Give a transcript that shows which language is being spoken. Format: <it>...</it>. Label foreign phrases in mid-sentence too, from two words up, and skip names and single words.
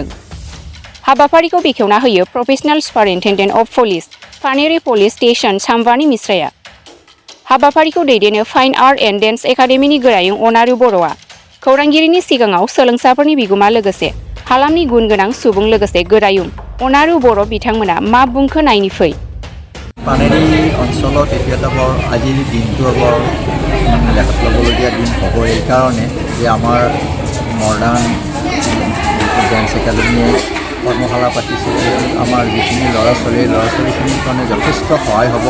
<brx>हाबाफारिखौ बेखेवना होयो</brx> <en>professional superintendent of police</en> <brx>पानेरी</brx> <en>police station</en> <brx>सामबानि मिश्राया। हाबाफारिखौ दैदेनो</brx> <en>fine art and dance</en> <brx>एकाडेमिनि गोरायुं अनारु बर'आ खौरांगिरिनि सिगाङाव सोलोंसाफोरनि बिगुमा लोगोसे हालामनि गुन गोनां सुबुं लोगोसे गोरायुं अनारु बर' बिथांमोना मा बुंखो नायनि फै।</brx> <as>पानेरी অঞ্চলত এটা বৰ আজিৰ দিনটো বৰ লেখাত ল'বলগীয়া দিন হ'ব এই কাৰণে যে আমাৰ</as> <en>modern dance</en> <as>একাডেমিয়ে কৰ্মশালা পাতিছে। আমাৰ যিখিনি ল'ৰা ছোৱালীখিনিৰ কাৰণে যথেষ্ট সহায় হ'ব।</as>